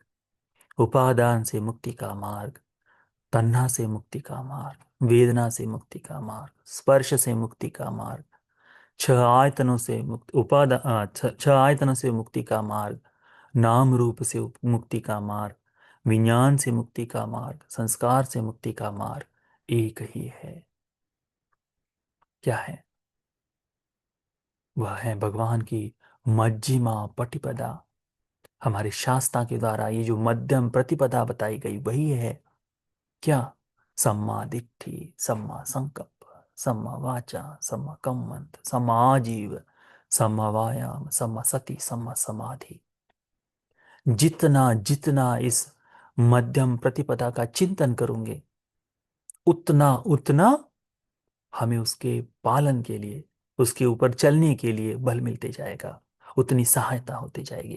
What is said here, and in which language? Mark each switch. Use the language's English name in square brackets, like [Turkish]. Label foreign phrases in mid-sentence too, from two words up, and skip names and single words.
[Hindi] उपादान से मुक्ति का मार्ग, तन्हा से मुक्ति का मार्ग, वेदना से मुक्ति का मार्ग, स्पर्श से मुक्ति का मार्ग, छह आयतनों से मुक्ति, छह आयतनों से मुक्ति का मार्ग, नाम रूप से मुक्ति का मार्ग, विज्ञान से मुक्ति का मार्ग, संस्कार से मुक्ति का मार्ग एक ही है। क्या है? वह है भगवान की [Pali] मज्जिमा पटिपदा। [Hindi] हमारे शास्त्रा के द्वारा ये जो मध्यम प्रतिपदा बताई गई वही है। क्या? [Pali] सम्मा दिट्ठि, सम्मा संकल्प, सम्मा वाचा, सम्मा कम्मंत, सम्मा आजीव, सम्मा वायाम, सम्मा सति, सम्मा समाधि। [Hindi] जितना जितना इस मध्यम प्रतिपदा का चिंतन करोगे, उतना उतना हमें उसके पालन के लिए, उसके ऊपर चलने के लिए बल मिलते जाएगा, उतनी सहायता होती जाएगी।